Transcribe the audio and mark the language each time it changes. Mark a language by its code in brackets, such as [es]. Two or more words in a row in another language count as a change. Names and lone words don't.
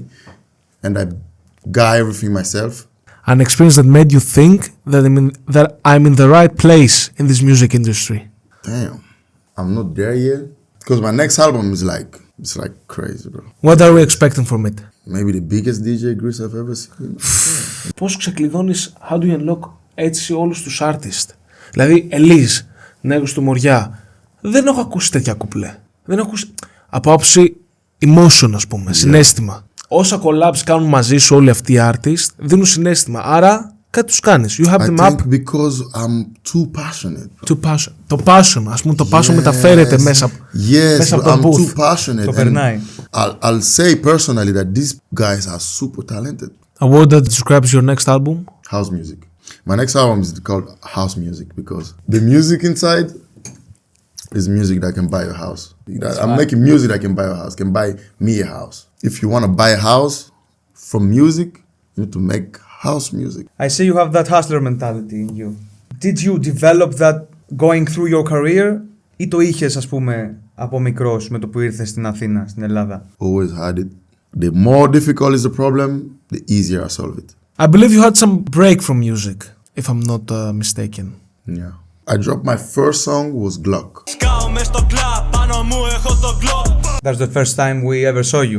[en] And I got everything myself. An experience that made you think that I'm in the right place in this music industry. Damn, I'm not there yet. Because my next album is like, it's like crazy, bro. What are we expecting from it? Maybe the biggest DJ Greece I've ever seen. [el] Πώς ξεκλειδώνεις, [en] how do you unlock [el] έτσι όλους τους artists? Δηλαδή, Ελίζ, NEGROS του MORIA. Δεν έχω ακούσει τέτοια κουπλέ. Δεν έχω ακούσει. Από άποψη emotion, ας πούμε, συναίσθημα. Όσα collabs κάνουν μαζί σου όλοι αυτοί οι artists δίνουν συναίσθημα. Άρα κάτι τους κάνεις. [en] You have them up. Because I'm too passionate. Too passionate. [el] Το passion, ας πούμε, το passion μεταφέρεται μέσα από το [en] I'm booth. too passionate. [el] Το περνάει. [en] I'll say personally that these guys are super talented. A word that describes your next album? House music. My next album is called House Music because the music inside is music that can buy your house. I'm making music that can buy your house, can buy me a house. If you want to buy a house from music, you need to make house music. I see you have that hustler mentality in you. Did you develop that going through your career [el] ή το είχες, ας πούμε, από μικρός με το που ήρθες στην Αθήνα, στην Ελλάδα? [en] Always had it. The more difficult is the problem, the easier I solve it. I believe you had some break from music, if I'm not mistaken. Yeah. I dropped my first song was Glock. That's the first time we ever saw you.